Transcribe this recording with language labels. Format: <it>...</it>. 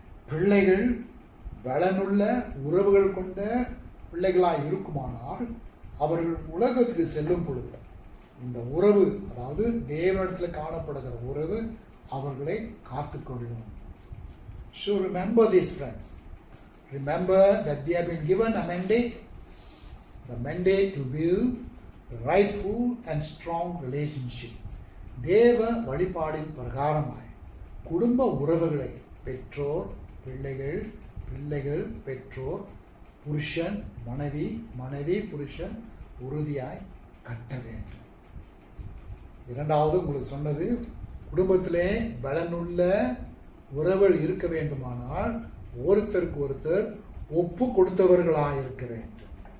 <ta>பிள்ளைகள் பலனுள்ள உறவுகள் கொண்ட பிள்ளைகளாய் இருக்குமானால் அவர்கள் உலகத்துக்கு செல்லும் பொழுது இந்த உறவு, அதாவது தேவனிடத்தில் காணப்படுகிற உறவு அவர்களை காத்துக்கொள்ளும்.</ta> <en>So remember these friends. Remember that we have been given a mandate, the mandate to build rightful and strong relationship.</en> <ta>தேவ வழிபாடின் பிரகாரமாய் குடும்ப உறவுகளை பெற்றோர் பிள்ளைகள், பிள்ளைகள் பெற்றோர், புருஷன் மனைவி, மனைவி புருஷன் உறுதியாய் கட்ட வேண்டும். இரண்டாவது உங்களுக்கு சொன்னது, குடும்பத்திலே பலனுள்ள உறவுகள் இருக்க வேண்டுமானால் ஒருத்தருக்கு ஒருத்தர் ஒப்பு கொடுத்தவர்களாக இருக்க வேண்டும்.</ta>